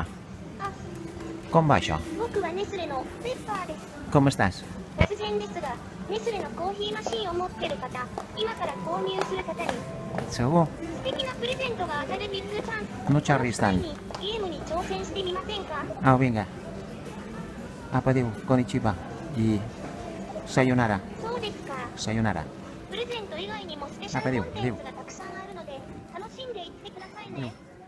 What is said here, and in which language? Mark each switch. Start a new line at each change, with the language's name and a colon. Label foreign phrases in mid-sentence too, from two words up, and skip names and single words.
Catalan: Com va això? Com estàs?
Japanese: 突然ですが、ネスレのコーヒーマシンを持ってる方、今から購入する方に
Catalan: Segur?
Japanese: 素敵なプレゼントが当たるビッグチャンス。
Catalan: No xerris tant.
Japanese: ゲームに挑戦してみませんか?
Catalan: Au, vinga. Apa, diu, konnichiwa. I sayonara.
Japanese: そうですか。 Sayonara. プレゼント以外にもスペシャルコンテンツがたくさんあるので、楽しんでいってくださいね。